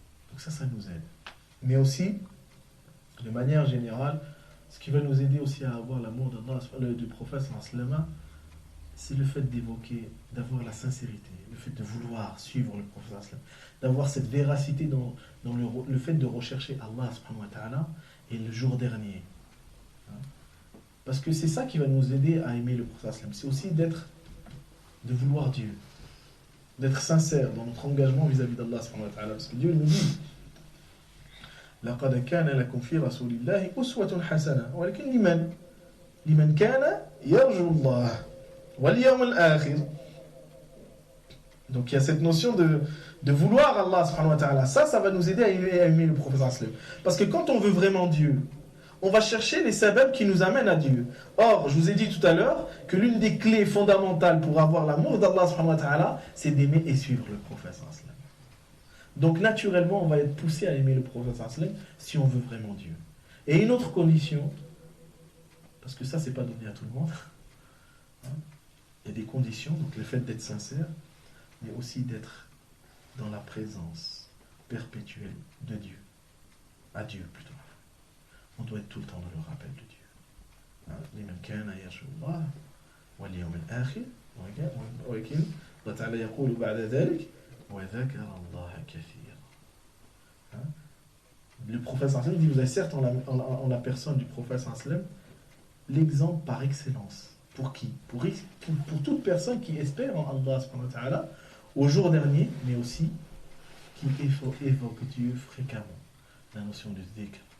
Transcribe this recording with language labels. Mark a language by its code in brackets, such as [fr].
[fr] Donc ça nous aide. Mais aussi, de manière générale, ce qui va nous aider aussi à avoir l'amour d'Allah, du prophète, c'est le fait d'évoquer, d'avoir la sincérité, le fait de vouloir suivre le prophète, d'avoir cette véracité dans le fait de rechercher Allah subhanahu wa ta'ala et le jour dernier. Parce que c'est ça qui va nous aider à aimer le prophète. C'est aussi de vouloir Dieu, d'être sincère dans notre engagement vis-à-vis d'Allah subhanahu wa ta'ala. Parce que Dieu nous dit [ar] لقد كان لكم في رسول الله أسوة حسنة ولكن لمن كان يرجو الله واليوم الآخر. [fr] Donc il y a cette notion de vouloir Allah subhanahu wa ta'ala. Ça va nous aider à aimer le prophète. Parce que quand on veut vraiment Dieu, on va chercher les sababs qui nous amènent à Dieu. Or, je vous ai dit tout à l'heure que l'une des clés fondamentales pour avoir l'amour d'Allah subhanahu wa ta'ala, c'est d'aimer et suivre le prophète. Donc naturellement, on va être poussé à aimer le prophète si on veut vraiment Dieu. Et une autre condition, parce que ça, c'est pas donné à tout le monde, il y a des conditions, donc le fait d'être sincère, mais aussi d'être dans la présence perpétuelle de Dieu, à Dieu plutôt. On doit être tout le temps dans le rappel de Dieu. [ar] لمن كان يرجو الله واليوم الآخر ولكن الله تعالى يقول بعد ذلك وذكر الله كثيرا. [fr] Le prophète sallam dit, vous avez certes en la personne du prophète sallam l'exemple par excellence. Pour qui? Pour toute personne qui espère en Allah subhanahu wa ta'ala au jour dernier, mais aussi qui évoque Dieu fréquemment. La notion de dhikr.